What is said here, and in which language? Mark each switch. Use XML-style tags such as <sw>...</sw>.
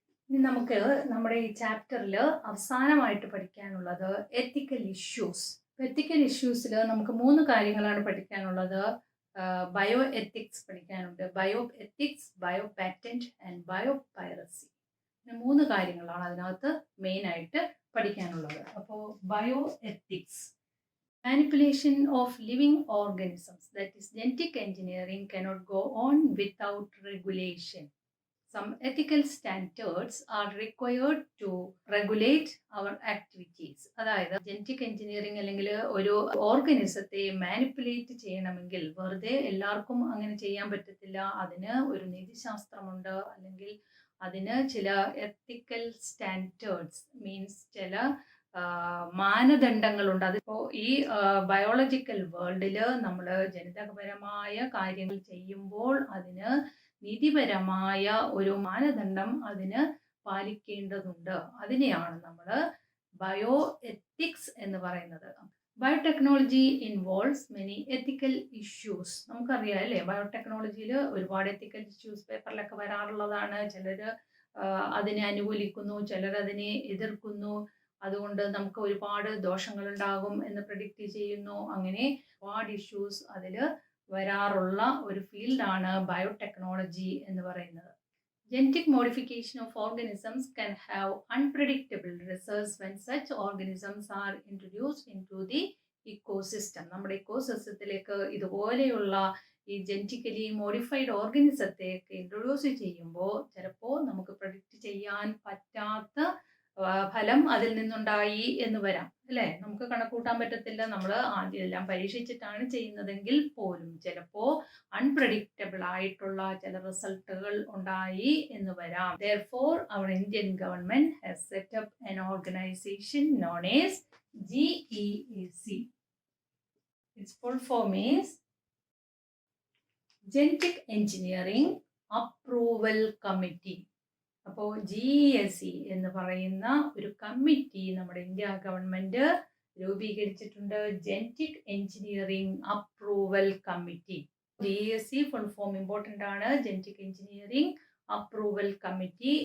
<ml>ഇനി നമുക്ക് നമ്മുടെ ഈ ചാപ്റ്ററിൽ അവസാനമായിട്ട് പഠിക്കാനുള്ളത് എത്തിക്കൽ ഇഷ്യൂസ്. എത്തിക്കൽ ഇഷ്യൂസിൽ നമുക്ക് 3 കാര്യങ്ങളാണ് പഠിക്കാനുള്ളത്. ബയോ എത്തിക്സ് പഠിക്കാനുണ്ട്, bio ethics, bio patent and bio piracy. 3 കാര്യങ്ങളാണ് അതിനകത്ത് മെയിനായിട്ട് പഠിക്കാനുള്ളത്. അപ്പോൾ bio ethics,</ml> <en>manipulation of living organisms, that is genetic engineering, cannot go on without regulation. Some ethical standards are required to regulate our activities.</en> <ml>അതായത് genetic engineering അല്ലെങ്കിൽ ഒരു ഓർഗനിസത്തെ manipulate ചെയ്യണമെങ്കിൽ വെറുതെ എല്ലാവർക്കും അങ്ങനെ ചെയ്യാൻ പറ്റത്തില്ല. അതിന് ഒരു നീതിശാസ്ത്രമുണ്ട്, അല്ലെങ്കിൽ അതിന് ചില എത്തിക്കൽ സ്റ്റാൻഡേർഡ്സ് മീൻസ് ചില മാനദണ്ഡങ്ങളുണ്ട്. അതിപ്പോൾ ഈ ബയോളജിക്കൽ വേൾഡിൽ നമ്മൾ ജനിതകപരമായ കാര്യങ്ങൾ ചെയ്യുമ്പോൾ അതിന് നീതിപരമായ ഒരു മാനദണ്ഡം അതിന് പാലിക്കേണ്ടതുണ്ട്. അതിനെയാണ് നമ്മൾ ബയോ എത്തിക്സ് എന്ന് പറയുന്നത്.</ml> <en>Biotechnology involves many ethical issues.</en> <ml>നമുക്കറിയാം അല്ലേ, ബയോടെക്നോളജിയിൽ ഒരുപാട് എത്തിക്കൽ ഇഷ്യൂസ് പേപ്പറിലൊക്കെ വരാറുള്ളതാണ്. ചിലർ അതിനെ അനുകൂലിക്കുന്നു, ചിലർ അതിനെ എതിർക്കുന്നു. അതുകൊണ്ട് നമുക്ക് ഒരുപാട് ദോഷങ്ങളുണ്ടാകും എന്ന് പ്രെഡിക്റ്റ് ചെയ്യുന്നു. അങ്ങനെ ഒരുപാട് ഇഷ്യൂസ് അതിൽ വരാറുള്ള ഒരു ഫീൽഡാണ് ബയോടെക്നോളജി എന്ന് പറയുന്നത്.</ml> <en>Genetic modification of organisms can have unpredictable results when such organisms are introduced into the ecosystem.</en> <ml>നമ്മുടെ ഇക്കോസിസ്റ്റത്തിലേക്ക് ഇതുപോലെയുള്ള ഈ ജനറ്റിക്കലി മോഡിഫൈഡ് ഓർഗനിസത്തെ ഇൻട്രൊഡ്യൂസ് ചെയ്യുമ്പോൾ ചിലപ്പോൾ നമുക്ക് പ്രെഡിക്റ്റ് ചെയ്യാൻ പറ്റാത്ത ഫലം അതിൽ നിന്നുണ്ടായി എന്ന് വരാം അല്ലേ. നമുക്ക് കണക്കൂട്ടാൻ പറ്റത്തില്ല. നമ്മൾ ആദ്യം എല്ലാം പരീക്ഷിച്ചിട്ടാണ് ചെയ്യുന്നതെങ്കിൽ പോലും ചിലപ്പോൾ അൺപ്രഡിക്റ്റബിൾ ആയിട്ടുള്ള ചില റിസൾട്ടുകൾ ഉണ്ടായി എന്ന് വരാം.</ml> <en>Therefore, our Indian government has set up an organization known as GEAC. Its full form is Genetic Engineering Approval Committee.</en> <ml>അപ്പോൾ GEAC എന്ന് പറയുന്ന ഒരു കമ്മിറ്റി നമ്മുടെ ഇന്ത്യ ഗവൺമെന്റ് രൂപീകരിച്ചിട്ടുണ്ട്. Genetic engineering approval committee. GEAC full form important ആണ്. Genetic engineering approval committee.</ml>